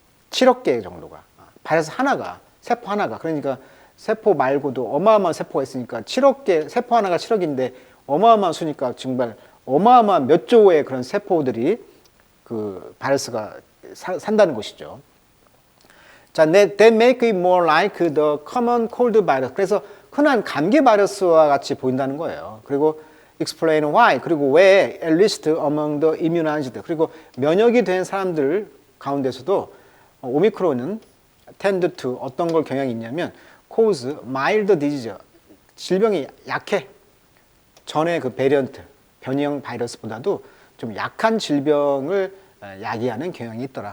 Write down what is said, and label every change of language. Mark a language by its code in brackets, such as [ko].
[ko] 7억 개 정도가 바이러스 하나가 세포 하나가 그러니까 세포 말고도 어마어마한 세포가 있으니까 7억 개 세포 하나가 7억인데 어마어마한 수니까 정말 어마어마한 몇 조의 그런 세포들이 그 바이러스가 산다는 것이죠. [en] 자, they make it more like the common cold virus. [ko] 그래서 흔한 감기 바이러스와 같이 보인다는 거예요. 그리고 [en] explain why. [ko] 그리고 왜 [en] at least among the immunized. [ko] 그리고 면역이 된 사람들 가운데서도 오미크론은 [en] tend to [ko] 어떤 걸 경향이 있냐면 [en] cause mild disease. [ko] 질병이 약해. 전에 그 베리언트, 변이형 바이러스보다도 좀 약한 질병을 야기하는 경향이 있더라.